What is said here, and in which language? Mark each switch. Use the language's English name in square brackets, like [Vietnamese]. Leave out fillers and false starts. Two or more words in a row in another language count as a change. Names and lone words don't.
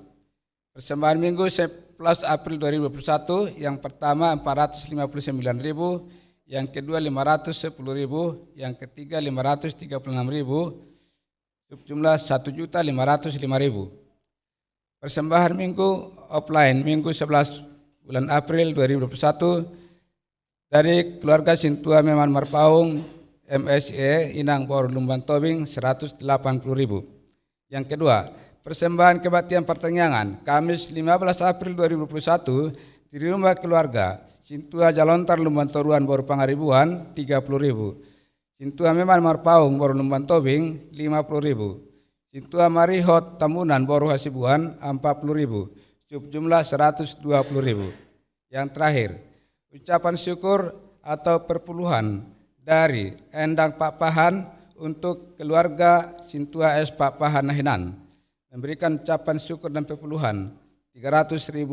[Indonesian] Persembahan Minggu 11 April 2021 yang pertama 459.000, yang kedua 510.000, yang ketiga 536.000, jumlah 1.505.000. Persembahan Minggu offline Minggu 11 bulan April 2021 dari keluarga Sintua Meman Marpaung MSE Inang Bor Lumban Tobing 180.000. Yang kedua, persembahan kebaktian pertengahan Kamis 15 April 2021 di rumah keluarga Sintua Jalontar Lumban Toruan Bor Pangaribuan 30.000. Sintua Meman Marpaung Bor Lumban Tobing 50.000. Sintua Marihot Tamunan Bor Hasibuan 40.000. Jumlah 120.000. Yang terakhir, ucapan syukur atau perpuluhan dari Endang Pak Pahan untuk keluarga Sintua S. Pak Pahan Nahinan memberikan ucapan syukur dan perpuluhan Rp300.000.